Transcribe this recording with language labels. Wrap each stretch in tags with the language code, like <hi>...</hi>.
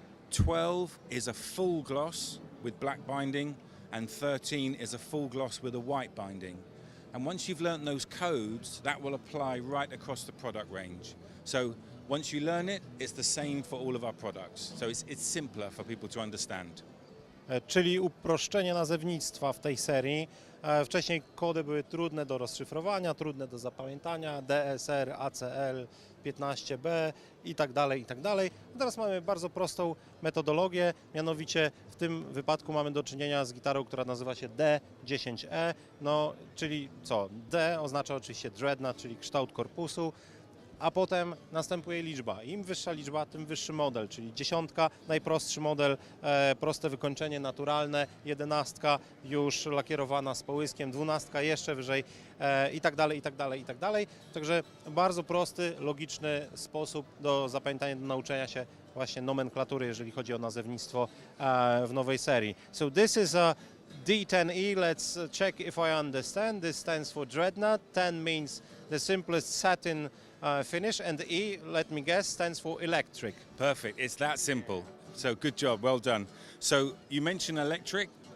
<en>12 is a full gloss with black binding, and 13 is a full gloss with a white binding. And once you've learnt those codes, that will apply right across the product range. So once you learn it, it's the same for all of our products. So it's simpler for people to understand.</en> <pl>Czyli uproszczenie nazewnictwa w tej serii. Wcześniej kody były trudne do rozszyfrowania, trudne do zapamiętania, DSR, ACL, 15B i tak dalej, i tak dalej. Teraz mamy bardzo prostą metodologię, mianowicie w tym wypadku mamy do czynienia z gitarą, która nazywa się D10E, no czyli co? D oznacza oczywiście dreadnought, czyli kształt korpusu, a potem następuje liczba. Im wyższa liczba, tym wyższy model, czyli 10, najprostszy model, proste wykończenie naturalne, 11 już lakierowana z połyskiem, 12 jeszcze wyżej i tak dalej, i tak dalej, i tak dalej. Także bardzo prosty, logiczny sposób do zapamiętania, do nauczenia się właśnie nomenklatury, jeżeli chodzi o nazewnictwo w nowej serii.</pl> <en>So this is a D10E, let's check if I understand. This stands for dreadnought. 10 means the simplest satin finish, and E, let me guess, stands for electric. Perfect, it's that simple. So good job, well done. So you mentioned electric.</en>